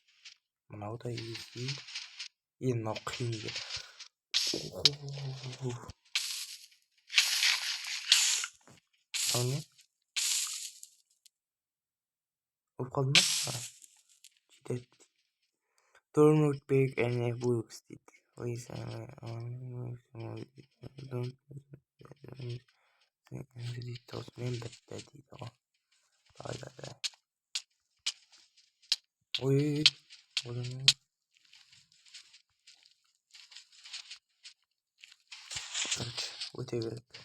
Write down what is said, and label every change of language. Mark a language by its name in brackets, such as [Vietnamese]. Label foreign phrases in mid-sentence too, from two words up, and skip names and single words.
[Kazakh] Мынау да изи. Енді мынау қиын екен. Ал не? Болып қалды ма? Жетеді. [English] Don't look big and it works. [Kazakh] Мен бітті дейді ғой. Давай. Ой. Өте керек.